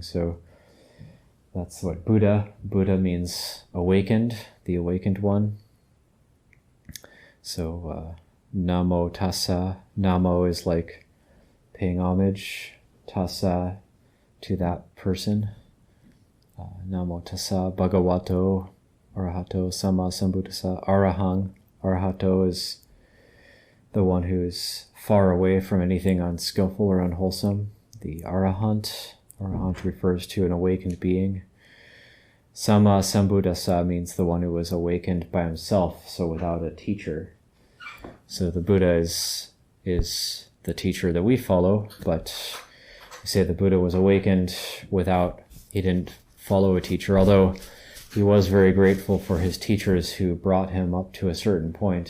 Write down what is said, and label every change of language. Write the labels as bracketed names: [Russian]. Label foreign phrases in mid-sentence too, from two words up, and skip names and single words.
[English] So that's what Buddha means awakened, the awakened one. So [Pali] Namo tassa, [English] Namo is like paying homage, tassa, to that person. [Pali] Namo tassa bhagavato arahato samma sambuddhassa. [English] Arahato is the one who is far away from anything unskillful or unwholesome. The arahant refers to an awakened being. [Pali] Samma sambuddhassa [English] means the one who was awakened by himself, so without a teacher. So the Buddha is the teacher that we follow, but we say the Buddha was awakened he didn't follow a teacher, although he was very grateful for his teachers who brought him up to a certain point.